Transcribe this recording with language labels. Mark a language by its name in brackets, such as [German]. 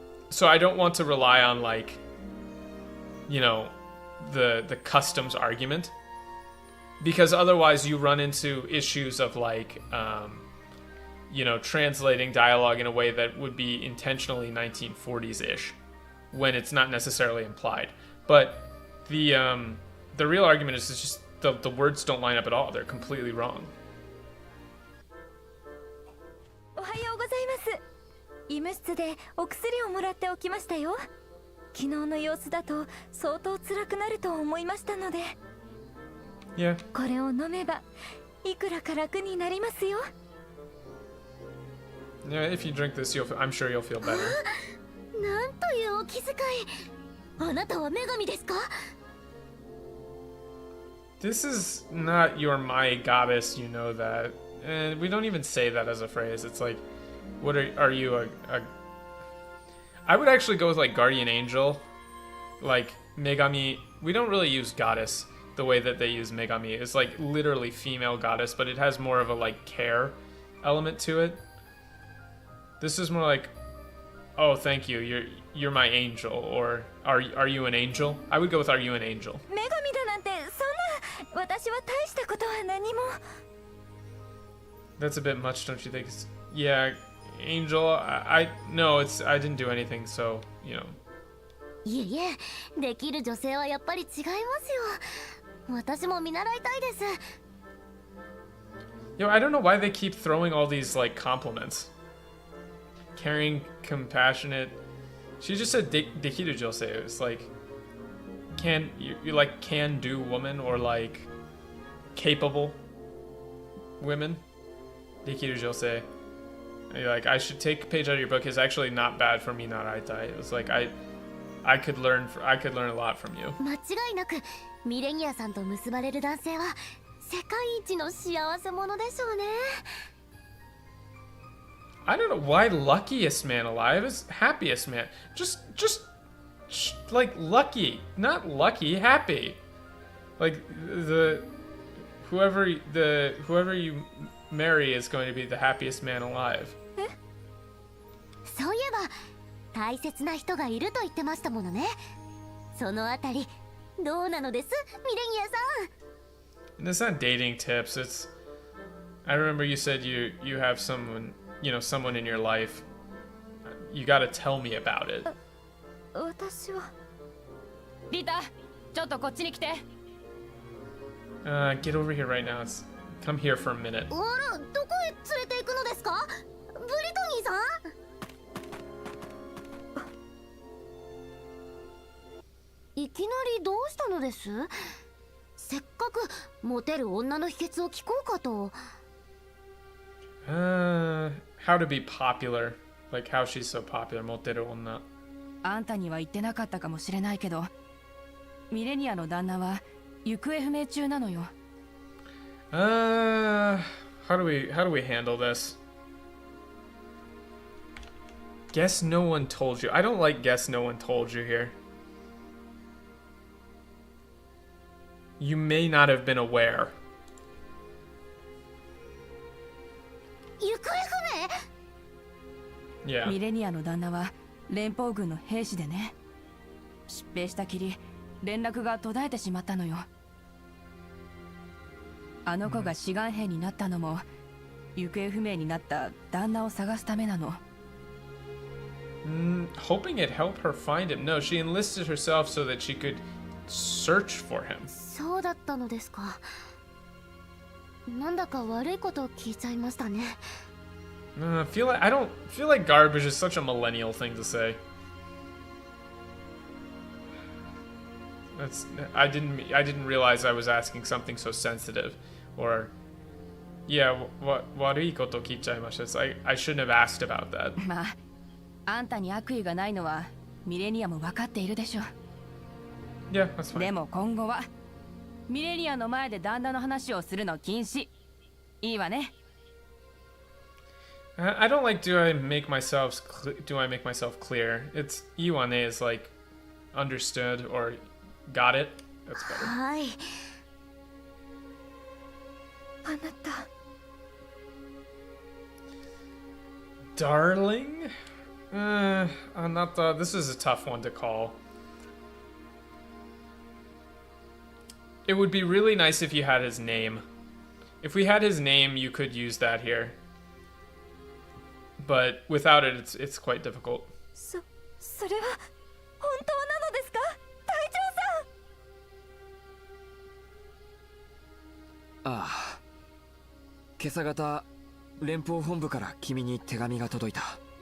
[English] So I don't want to rely on like, you know, the customs argument, because otherwise you run into issues of like, you know, translating dialogue in a way that would be intentionally 1940s-ish when it's not necessarily implied. But the real argument is just the words don't line up at all. They're completely wrong. [Japanese] おはようございます。医務室でお薬をもらっておきましたよ。昨日の様子だと相当辛くなると思いましたので。 [English] Yeah. [Japanese] これを飲めばいくらか楽になりますよ。 [English] Yeah, if you drink this, I'm sure you'll feel better. [Japanese] なんというお気遣い。あなたは女神ですか? [English] This is not your my goddess, you know that. And we don't even say that as a phrase. It's like, what are you a I would actually go with like guardian angel, like megami. We don't really use goddess the way that they use megami. It's like literally female goddess, but it has more of a like care element to it. This is more like, oh, thank you, you're my angel, or are you an angel? I would go with are you an angel. [Japanese] 女神だなんてそんな。私は大したことは何も。 [English] That's a bit much, don't you think? Yeah, angel. I didn't do anything, so you know. [Japanese] いえいえ、できる女性はやっぱり違いますよ。私も見習いたいです。 [English] Yo, I don't know why they keep throwing all these like compliments. Caring, compassionate. She just said dekiru josei. It's like you like can do woman or like capable women. Dekiru josei. You're like, I should take a page out of your book. It's actually not bad for me naraitai. It was like I could learn a lot from you. [Japanese] 間違いなくミレニアさんと結ばれる男性は世界一の幸せ者でしょうね。 [English] I don't know why luckiest man alive is happiest man. Just like lucky, not lucky, happy. Like whoever you marry is going to be the happiest man alive. [Japanese] そういえば大切な人がいると言ってましたものね。そのあたりどうなのです、ミレニアさん。 [English] And it's not dating tips. It's I remember you said you have someone, you know, someone in your life. You got to tell me about it. [Japanese] 私は。リタ、ちょっとこっちに来て。 [English] Get over here right now. Come here for a minute. [Japanese] あら、どこへ連れて行くのですか、ブリトニーさん。いきなりどうしたのです？せっかくモテる女の秘訣を聞こうかと。 [English] How to be popular, like how she's so popular. [Japanese] モテる女。あんたには言ってなかったかもしれないけど、ミレニアの旦那は行方不明中なのよ。 [English] How do we handle this? Guess no one told you. I don't like guess no one told you here. You may not have been aware. [Japanese] 行方不明？ [English] Yeah. [Japanese] ミレニアの旦那は連邦軍の兵士でね。疾病したきり連絡が途絶えてしまったのよ。あの子が志願兵になったのも行方不明になった旦那を探すためなの。 [English] Hoping it helped her find him. No, she enlisted herself so that she could search for him. [Japanese] そうだったのですか。なんだか悪いことを聞いちゃいましたね。 [English] I don't feel like garbage is such a millennial thing to say. I didn't realize I was asking something so sensitive, or [Japanese] Yeah,悪いこと聞いちゃいました. [English] It's like, I shouldn't have asked about that. [Japanese] まああんたに悪意がないのはミレニアも分かっているでしょ。 [English] Yeah, that's fine. [Japanese] でも今後はミレニアの前で旦那の話をするの禁止。いいわね。 [English] I don't like do I make myself clear. It's Iwane is like understood or got it. That's better. [Japanese] はい。あなた [English] Darling? Anata, this is a tough one to call. It would be really nice if you had his name. If we had his name, you could use that here. But without it, it's quite difficult. [Japanese] それは本当なのですか、隊長さん。ああ、今朝方連邦本部から君に手紙が届いた。